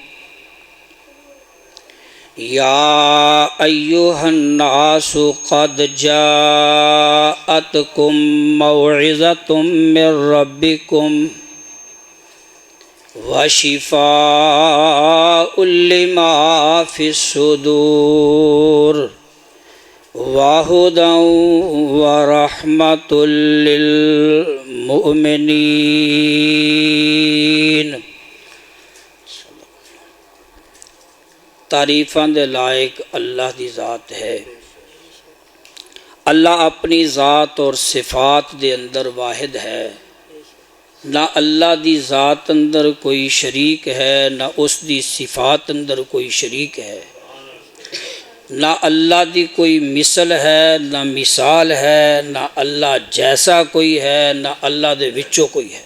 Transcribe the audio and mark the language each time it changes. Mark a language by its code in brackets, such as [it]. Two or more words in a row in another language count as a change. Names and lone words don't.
[ar] یا ایہا الناس قد جاءتکم موعظۃ من ربکم وشفاء لما فی الصدور وہدی ورحمۃ للمؤمنین۔ [pa] تعریفاں دے لائق اللہ دی ذات ہے۔ اللہ اپنی ذات اور صفات دے اندر واحد ہے، نہ اللہ دی ذات اندر کوئی شریک ہے، نہ اس دی صفات اندر کوئی شریک ہے، نہ اللہ دی کوئی مثل ہے، نہ مثال ہے، نہ اللہ جیسا کوئی ہے، نہ اللہ دے وچوں کوئی ہے۔